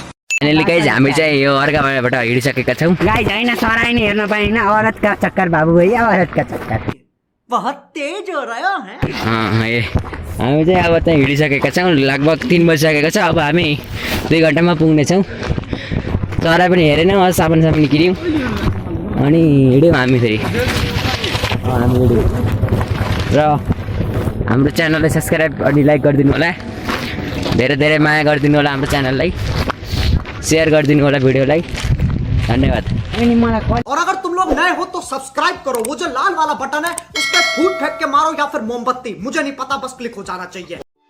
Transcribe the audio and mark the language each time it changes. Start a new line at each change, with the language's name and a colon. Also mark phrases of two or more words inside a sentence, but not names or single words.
Nepali: फाइनली गाइज हामी चाहिँ यो अर्काबाट हिँडिसकेका छौँ गाइज होइन सराई नि हेर्न पाइन
Hindi: औरतका चक्कर बाबु भैया औरतका चक्कर बहुत तेज हो रहा है
Nepali: हामी चाहिँ अब त्यहाँ हिँडिसकेका छौँ लगभग 3 बजिसकेको छ अब हामी 2 घन्टामा पुग्नेछौँ चरा पनि हेरेनौँ साबुन किन्यौँ अनि हिँड्यौँ हामी फेरि हामी हिँड्यौँ र हाम्रो च्यानललाई सब्सक्राइब अनि लाइक गरिदिनु होला धेरै माया गरिदिनु होला हाम्रो च्यानललाई शेयर गरिदिनु होला भिडियोलाई धन्यवाद अनि मलाई
Hindi: और अगर तुम लोग नए हो तो सब्सक्राइब करो वो जो लाल वाला बटन है उस पर फूट फेंक के मारो या फिर मोमबत्ती मुझे नहीं पता बस क्लिक हो जाना चाहिए